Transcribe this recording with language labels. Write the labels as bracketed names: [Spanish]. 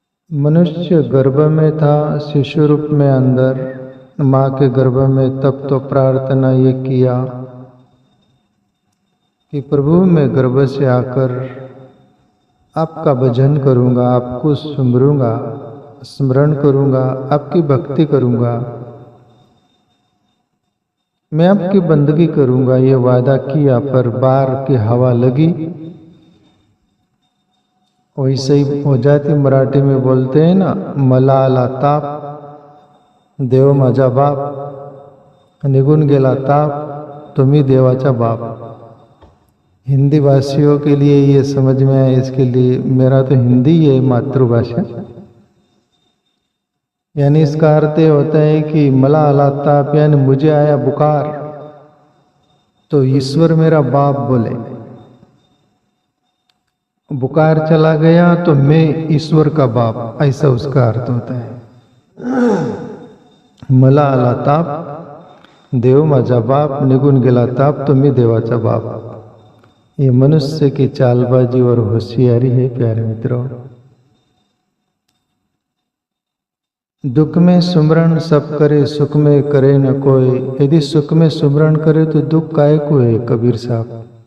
[Hindi] मनुष्य गर्भ में था शिशु रूप में अंदर, माँ के गर्भ में, तब तो प्रार्थना ये किया कि प्रभु मैं गर्भ से आकर आपका भजन करूँगा, आपको सुमरूंगा, स्मरण करूँगा, आपकी भक्ति करूँगा, मैं आपकी बंदगी करूँगा, ये वादा किया। पर बार की हवा लगी, वैसे ही हो जाती। मराठी में बोलते हैं ना, [Marathi] मला आला ताप, देव माझा बाप, निघून गेला ताप, तुम्ही देवाचा बाप। [Hindi] हिंदी भाषियों के लिए ये समझ में आए, इसके लिए मेरा तो हिंदी है मातृभाषा। यानी इसका अर्थ होता है कि [Marathi] मला आला ताप, [Hindi] यानी मुझे आया बुखार तो ईश्वर मेरा बाप बोले, बुखार चला गया तो मैं ईश्वर का बाप, ऐसा उसका अर्थ होता है। [Marathi] मला आला ताप, देव माझा बाप, निघून गेला ताप तो मी देवाचा बाप। [Hindi] ये मनुष्य की चालबाजी और होशियारी है प्यारे मित्रों। दुख में सुमरण सब करे, सुख में करे न कोई। यदि सुख में सुमरण करे तो दुख काहे को है, कबीर साहब।